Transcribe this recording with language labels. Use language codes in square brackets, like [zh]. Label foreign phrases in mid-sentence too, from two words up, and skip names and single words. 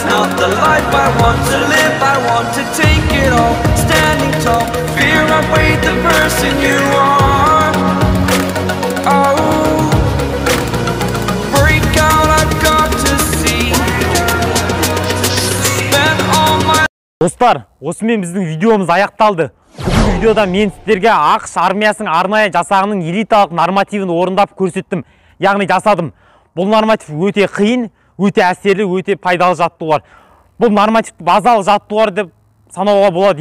[en] Not the life I want to live, I want to take it all. Standing tall, fear I weighed the person you are. Oh, break out, I've got to see. Spend all my [kk] Достар, осымен біздің видеомыз аяқталды. Бүгінгі видеода мен сіздерге ақш армиясының арнайы жасағының элиталық нормативін орындап көрсеттім. Яғни жасадым. Бұл норматив өте қиын, өте әсерлі, өте пайдалы жаттығулар. Бұл норматив базалық жаттығулар деп санауға болады.